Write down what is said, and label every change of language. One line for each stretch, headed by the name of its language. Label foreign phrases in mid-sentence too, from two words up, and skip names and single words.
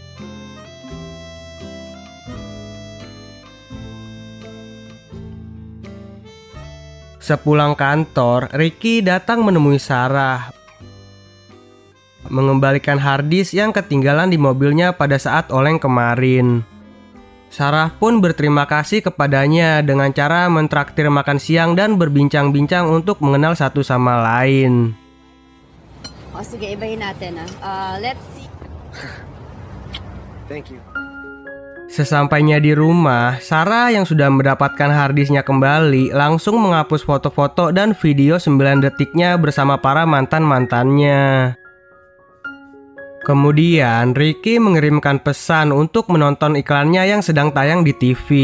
Indonesian: Sepulang kantor, Ricky datang menemui Sarah, mengembalikan harddisk yang ketinggalan di mobilnya pada saat oleng kemarin. Sarah pun berterima kasih kepadanya dengan cara mentraktir makan siang dan berbincang-bincang untuk mengenal satu sama lain.
Filipino: O sige, ibahin natin
English: let's see. Thank you.
Indonesian: Sesampainya di rumah, Sarah yang sudah mendapatkan harddisknya kembali langsung menghapus foto-foto dan video 9 detiknya bersama para mantan-mantannya. Kemudian, Ricky mengirimkan pesan untuk menonton iklannya yang sedang tayang di TV.